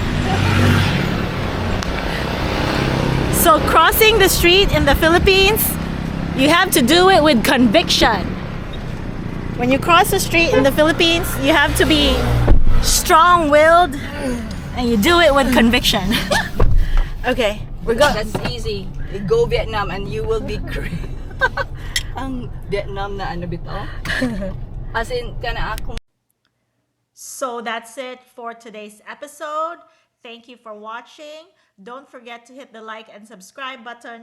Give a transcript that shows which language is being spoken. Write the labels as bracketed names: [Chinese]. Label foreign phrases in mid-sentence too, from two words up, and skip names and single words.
[English] So crossing the street in the Philippines, you have to do it with conviction. When you cross the street in the Philippines, you have to be strong-willed and you do it with conviction. Okay, we're going. That's easy. Go Vietnam and you will be great. [Cebuano] Ang Vietnam na ano bitaw? [English] As in, [Cebuano] kana akong. [English] So that's it for today's episode. Thank you for watching. Don't forget to hit the like and subscribe button.